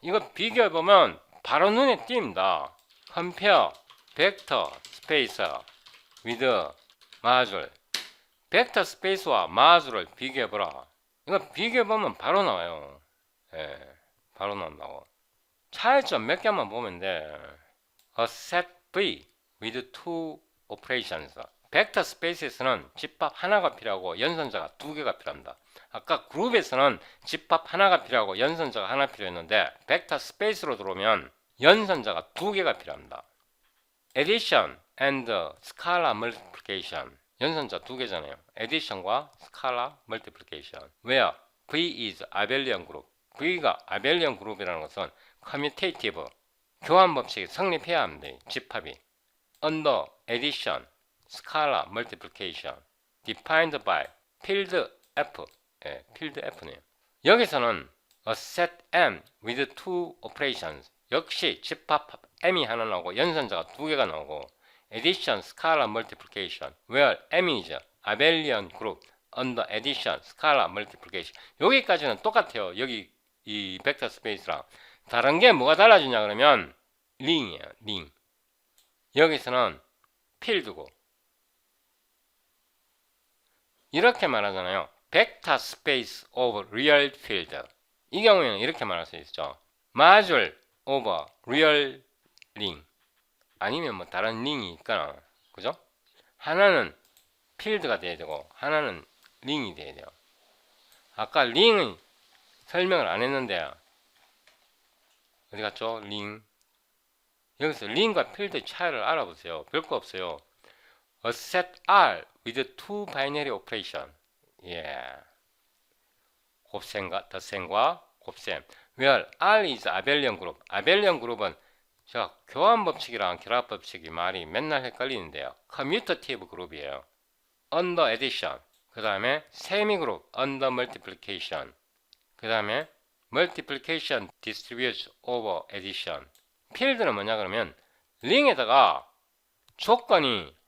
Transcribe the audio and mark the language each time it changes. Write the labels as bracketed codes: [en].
[ko] 이거 비교해 보면 바로 눈에 띕니다. [en] compare 벡터 스페이스 with 마줄. [ko] 벡터 스페이스와 마줄을 비교해 보라. 이거 비교해 보면 바로 나와요. 예, 바로 나온다고. 차이점 몇 개만 보면 돼. [en] A set V with two operations. [ko] 벡터 스페이스에서는 집합 하나가 필요하고 연산자가 두 개가 필요합니다. 아까 그룹에서는 집합 하나가 필요하고 연산자가 하나 필요했는데 벡터 스페이스로 들어오면 연산자가 두 개가 필요합니다. [en] Addition and scalar multiplication. [ko] 연산자 두 개잖아요. Addition과 scalar multiplication. [en] Where V is abelian group. [ko] V가 abelian 그룹이라는 것은 commutative, 교환 법칙이 성립해야 합니다. 집합이. [en] Under addition, scalar multiplication, defined by field F. [ko] 예, field F네요. 여기서는 [en] a set M with two operations. [ko] 역시 집합 M이 하나 나오고 연산자가 두 개가 나오고 [en] addition, scalar multiplication, where M is abelian group under addition, scalar multiplication. [ko] 여기까지는 똑같아요. 여기 이 벡터 스페이스랑. 다른 게 뭐가 달라지냐 그러면 링이에요. 링. 여기서는 필드고. 이렇게 말하잖아요. [en] 벡터 스페이스 오브 리얼 필드. [ko] 이 경우에는 이렇게 말할 수 있죠. [en] 마줄 오버 리얼 링. [ko] 아니면 뭐 다른 링이 있거나, 그죠? 하나는 필드가 돼야 되고 하나는 링이 돼야 돼요. 아까 링은 설명을 안 했는데 어디 갔죠? 링. 여기서 링과 필드의 차이를 알아보세요. 별거 없어요. [en] A set R with two binary operation. [ko] 예. 곱셈과 덧셈과 곱셈. [en] Where R is abelian group. [ko] abelian 그룹은 자, 교환 법칙이랑 결합 법칙이 말이 맨날 헷갈리는데요. [en] commutative 그룹이에요. under addition. [ko] 그 다음에 [en] semi 그룹 under multiplication. [ko] 그 다음에 [en] multiplication distributes over addition. [ko] 필드는 뭐냐 그러면 링에다가 조건이